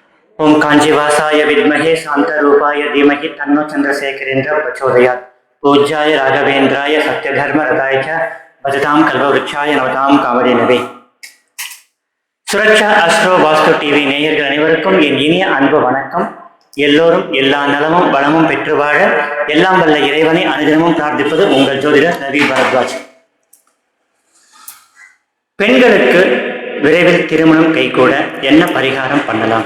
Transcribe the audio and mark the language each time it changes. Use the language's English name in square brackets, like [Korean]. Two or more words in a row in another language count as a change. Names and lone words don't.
[Sanskrit] ओम कांजीवासाय विद्महे शांतरूपाय धीमहि तन्नो चंद्रशेखरेन्द्र प्रचोदयात्। पूज्याय राघवेन्द्राय सत्यधर्मरताय च भजतां कल्पवृक्षाय नवतां कामधेनवे। [Tamil] சுரக்ஷா அஸ்ட்ரோ வாஸ்து டிவி நேயர்கள் அனைவருக்கும் என் இனிய அன்பு வணக்கம். எல்லோரும் எல்லா நலமும் வளமும் பெற்று வாழ எல்லாம் வல்ல இறைவனை அனுதினமும் பிரார்த்திப்பது உங்கள் ஜோதிடர் ரவி பரத்வாஜ். பெண்களுக்கு விரைவில் திருமணம் கைகூட என்ன பரிகாரம் பண்ணலாம்?